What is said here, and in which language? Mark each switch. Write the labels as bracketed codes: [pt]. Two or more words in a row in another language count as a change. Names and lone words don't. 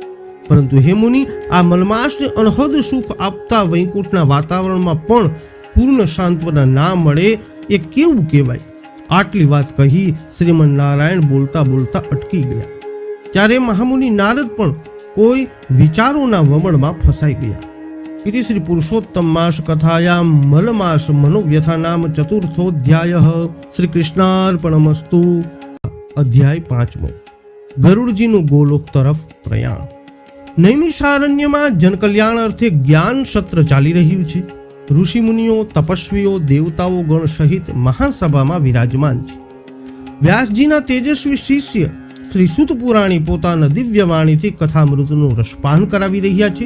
[gu] પરંતુ હે મુનિ, આ મલમાસને અનહદ સુખ આપતા વૈકુંઠના વાતાવરણમાં પણ પૂર્ણ સાંત્વના ના મળે એ કેવું કહેવાય? આટલી વાત કહી શ્રીમન નારાયણ બોલતા બોલતા અટકી ગયા. ત્યારે મહામુનિ નારદ પણ કોઈ વિચારોના વમળમાં ફસાઈ ગયા. [sa] इति श्री पुरुषोत्तम मास कथायाम मलमास मनोव्यथा नाम चतुर्थोध्यायः. श्री कृष्णार्पणमस्तु. अध्याय 5. [gu] गरुड़जीનું ગોલોક તરફ પ્રયાણ. નૈમિષારણ્યમાં જનકલ્યાણ અર્થે જ્ઞાન સત્ર ચાલી રહ્યું છે. ઋષિ મુનિઓ, તપસ્વીઓ, દેવતાઓ ગણ સહિત મહાસભામાં વિરાજમાન છે. વ્યાસજીના તેજસ્વી શિષ્ય શ્રી સુત પુરાણી પોતાના દિવ્ય વાણીથી કથામૃતનું રસપાન કરાવી રહ્યા છે.